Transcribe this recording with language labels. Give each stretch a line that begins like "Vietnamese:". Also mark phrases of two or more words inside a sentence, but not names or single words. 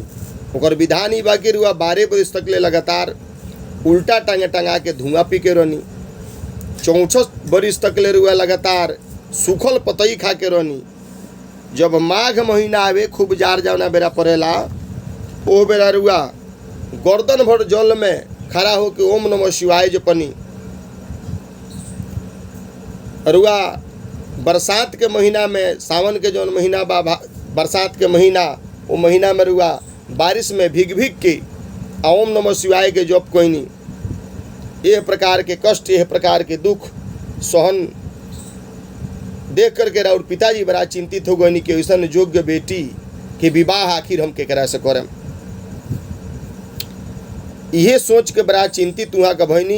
Bhojpuri: ओकर विधान ही बाकी रुआ 12 बरस तक ले लगातार उल्टा टंगा के धुआं पी के रहनी। 64 बरस तक ले रुआ लगातार सूखल पतई खा के रहनी। जब माघ महीना आवे, खूब जार जावना बेरा पड़ेला, ओ बेरा रुआ गर्दन भर जल में खड़ा होके
Sanskrit: ओम नमः शिवाय
Bhojpuri: जपनी। रुआ बरसात के महीना में, सावन के जौन महीना बा बरसात के महीना, वो महीना में रुआ बारिश में भीग भीग के
Sanskrit: ओम नमः शिवाय
Bhojpuri: के जप कोईनी। यह प्रकार के कष्ट, यह प्रकार के दुख सहन देख करके राउर पिताजी बड़ा चिंतित हो गए कि ऐसा योग्य बेटी के विवाह आखिर हम केकरा से करम। यह सोच के बड़ा चिंतित वहाँ का भईनी।